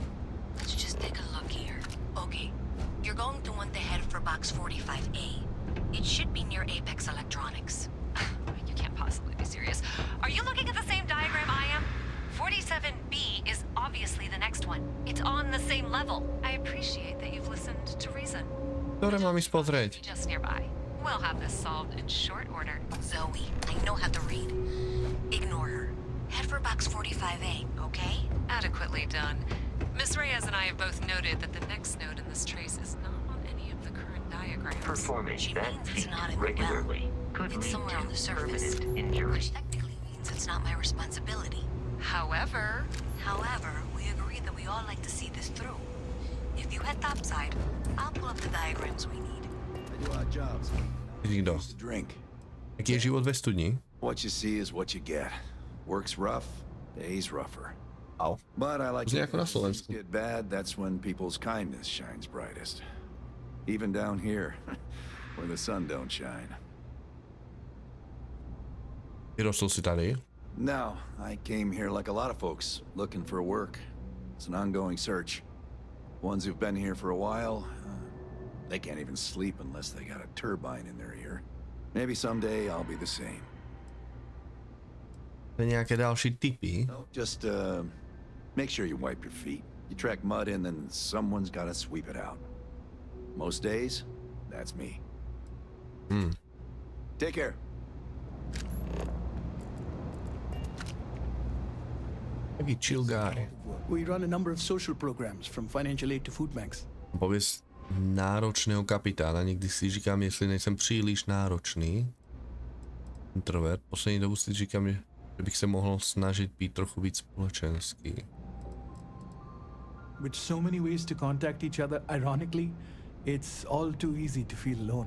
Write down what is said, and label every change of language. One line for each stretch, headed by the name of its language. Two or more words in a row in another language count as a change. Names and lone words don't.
English: Let's just take a look here. Okay, you're going to want to head for box 45A. It should be near Apex Electronics. You can't possibly be serious. Are you looking at the same diagram I am? 47B is obviously the next one. It's on the same level. I appreciate that you've listened to reason.
Slovak: Ktoré mám ísť pozrieť?
English: Just nearby. We'll have this solved in short order. Zoe, I know how to read. Ignore her. Head for box 45A, okay? Adequately done. Miss Reyes and I have both noted that the next node in this trace is not on any of the current diagrams. Performing she means it's not in the well. It's somewhere on the surface. Which technically means it's not my responsibility. However, we agreed that we all like to see this through. If you head topside, I'll pull up the diagrams we need. I do our jobs.
Slovak: Nikto.
English: Drink.
Slovak: Aký je život ve studni?
English: What you see is what you get. Work's rough, day's rougher. Au. But I like
Slovak: Znie to ako na
English: think when things
Slovak: Slovensku.
English: get bad, that's when people's kindness shines brightest. Even down here, where the sun don't shine.
Slovak: Vyrostol si tady?
English: No, I came here like a lot of folks, looking for work. It's an ongoing search. Ones who've been here for a while, they can't even sleep unless they got a turbine in their ear. Maybe someday I'll be the same.
Slovak: Nejaké ďalší tipy?
English: No, just make sure you wipe your feet. You track mud in, then someone's gotta sweep it out. Most days, that's me. Take care.
Slovak: Taký
English: chill guy. We run a number of social programs, from financial aid to food banks.
Czech: Pověz náročného kapitána. Někdy si říkám, jestli nejsem příliš náročný. Introvert. Poslední dobu si říkám, že bych se mohl snažit být trochu víc společenský.
English: With so many ways to contact each other, ironically, it's all too easy to feel alone.